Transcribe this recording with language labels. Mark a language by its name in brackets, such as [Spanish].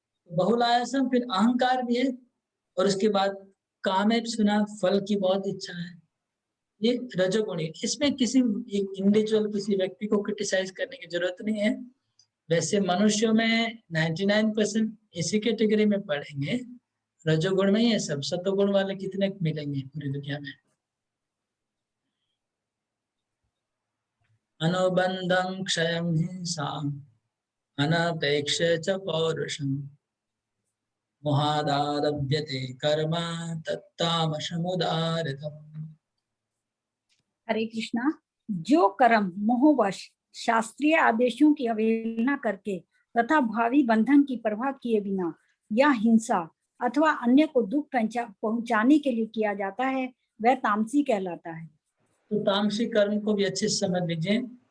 [Hindi] बहुलायासम, फिर अहंकार भी है, और उसके बाद कामेप्सुना, फल की बहुत इच्छा है, ये रजोगुणी। इसमें किसी इंडिविजुअल, किसी व्यक्ति को क्रिटिसाइज करने की जरूरत नहीं है। वैसे मनुष्यों में 99% इसी कैटेगरी में पढ़ेंगे, रजोगुण में ही है सब। सतोगुण वाले कितने मिलेंगे पूरी दुनिया में। [Sanskrit] अनुबंधं क्षयं हिंसाम् अनपेक्ष च पौरुषम् मोहादारभ्यते कर्म तत्तामसमुदारतम्। [Hindi] हरे कृष्णा। जो कर्म मोहवश शास्त्रीय आदेशों की अवहेलना करके तथा भावी बंधन की परवाह किए बिना या हिंसा अथवा अन्य को दुख पहुंचाने के लिए किया जाता है वह तामसी कहलाता है। तो तामसी कर्म को भी अच्छे से समझ लीजिए।